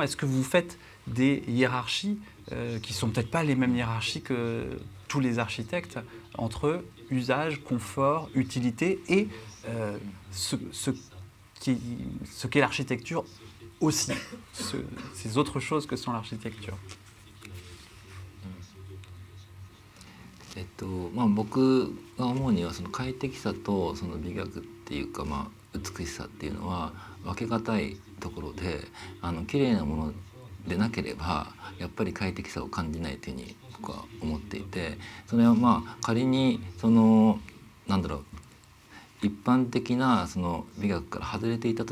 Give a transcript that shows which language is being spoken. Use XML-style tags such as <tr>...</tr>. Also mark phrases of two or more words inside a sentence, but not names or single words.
<fr>Est-ce que vous faites des hiérarchies qui ne sont peut-être pas les mêmes hiérarchies que tous les architectes entre usage, confort, utilité et ce qu'est l'architecture aussi, ces autres choses que sont l'architecture?</fr> <ja>まあ、僕が思うにはその快適さとその美学っていうか、まあ、美しさっていうのは分けがたいところで綺麗なものでなければやっぱり快適さを感じないというふうに僕は思っていて、それはまあ仮になんだろう一般的なその美学から外れていたと</ja>